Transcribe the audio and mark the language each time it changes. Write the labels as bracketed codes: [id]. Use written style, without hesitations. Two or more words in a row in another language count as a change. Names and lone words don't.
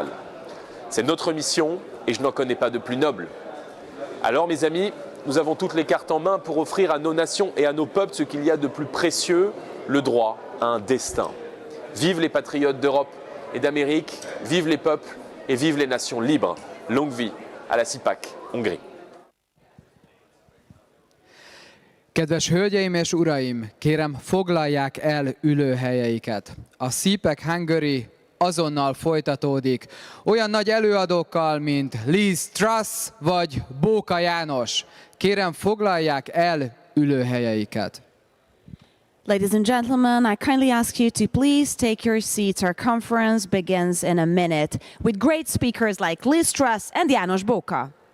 [fr] C'est notre mission et je n'en connais pas de plus noble. Alors mes amis, nous avons toutes les cartes en main pour offrir à nos nations et à nos peuples ce qu'il y a de plus précieux, le droit à un destin. Vive les patriotes d'Europe et d'Amérique, vive les peuples et vive les nations libres. Longue vie à la CPAC Hungary. [hu] Kedves hölgyeim és uraim, kérem foglalják el ülőhelyeiket. A CPAC Hungary azonnal folytatódik olyan nagy előadókkal, mint Liz Truss vagy Bóka János. Kérem foglalják el ülőhelyeiket. [en] Ladies and gentlemen, I kindly ask you to please take your seats. Our conference begins in a minute with great speakers like Liz Truss and János Bóka.